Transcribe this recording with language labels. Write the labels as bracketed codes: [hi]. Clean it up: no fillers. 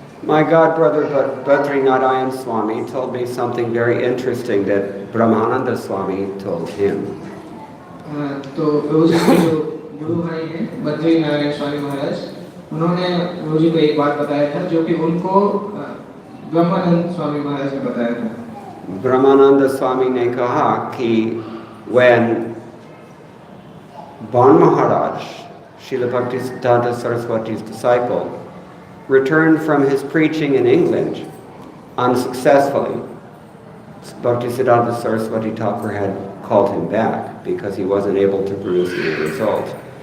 [en] My god brother Badrinarayan Swami told me something very interesting that Brahmananda Swami told him. [hi] तो प्रभुजी के जो गुरु भाई हैं बद्रीनारायण स्वामी महाराज, उन्होंने प्रभुजी को एक बात बताया था जो कि उनको ब्रह्मानंद स्वामी महाराज ने बताया था। [en] Brahmananda Swami [hi] ने कहा कि [en] when Ban Maharaj, Srila Bhaktisiddhanta Saraswati's disciple, returned from his preaching in England unsuccessfully, Bhaktisiddhanta Saraswati Thakur had called him back because he wasn't able to produce any result.